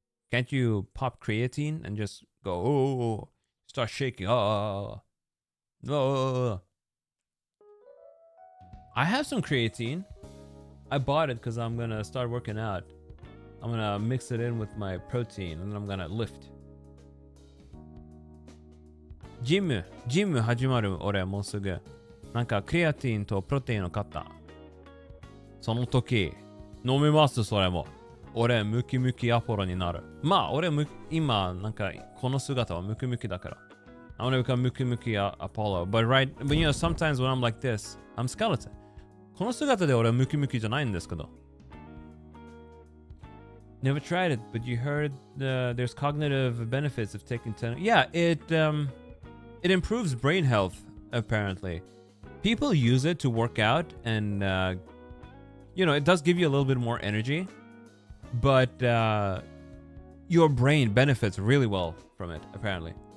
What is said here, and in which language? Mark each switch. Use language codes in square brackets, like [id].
[en] Can't you pop creatine and just go, oh, start shaking? Oh. I have some creatine. I bought it because I'm gonna start working out. I'm gonna mix it in with my protein and then I'm gonna lift. [ja] ジム始まる。俺もうすぐなんかクレアティンとプロテインを買った。その時飲みます。それも俺ムキムキアポロになる。まあ俺今なんかこの姿はムキムキだから。 [en] I want to become [ja] ムキムキ [en] Apollo. But you know, sometimes when I'm like this, I'm skeleton. [ja] この姿で俺はムキムキじゃないんですけど。 [en] Never tried it, but you heard there's cognitive benefits of taking 10. Yeah, it improves brain health, apparently. People use it to work out and, you know, it does give you a little bit more energy, but your brain benefits really well from it, apparently.